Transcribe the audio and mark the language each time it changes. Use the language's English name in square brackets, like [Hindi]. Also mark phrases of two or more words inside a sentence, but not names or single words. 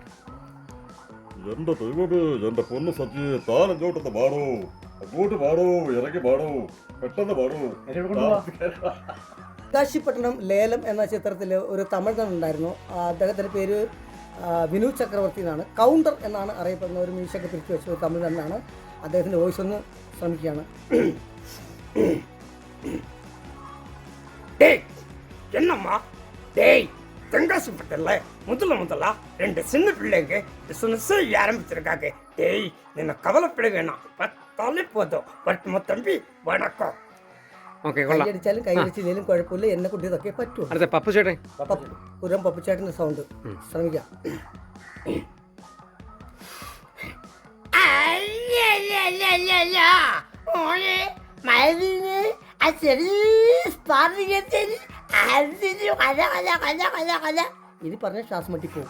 [Malayalam] എന്റെ ദൈവമേ, എന്റെ പൊന്ന് സജ്ജി, താൻ അങ്ങോട്ടൊന്ന് പാടോ, അങ്ങോട്ട് പാടോ, ഇറങ്ങി പാടോ, പെട്ടെന്ന് പാടോ. കാശിപട്ടണം ലേലം എന്ന ചിത്രത്തിൽ ഒരു തമിഴൻ ഉണ്ടായിരുന്നു. അദ്ദേഹത്തിൻ്റെ പേര് വിനു ചക്രവർത്തി എന്നാണ്. കൗണ്ടർ എന്നാണ് അറിയപ്പെടുന്ന ഒരു മീശയൊക്കെ തിരിച്ചു വെച്ച ഒരു തമിഴനാണ്. അദ്ദേഹത്തിൻ്റെ വോയിസ് ഒന്ന് ശ്രമിക്കുകയാണ്. [Tamil] என்னம்மா டேய், தெங்காசி பட்டல முதல்ல 2 சின்ன பிள்ளைங்க பிசினஸ் ஆரம்பிச்சிருக்காங்க. டேய், நின்ன கவலைப்பட வேணாம், பார்த்தாலே போதும். வரட்டுமா தம்பி? வணக்கம். [Malayalam] കൈയടിച്ചാലും കൈയടിച്ചില്ലെങ്കിലും കുഴപ്പമില്ല, എന്നെ കുട്ടി ഇതൊക്കെ പറ്റൂ. പുരം പപ്പുചേട്ടൻ്റെ സൗണ്ട് ശ്രമിക്കാം. ഇത് പറഞ്ഞ ശ്വാസം മുട്ടിപ്പോവും.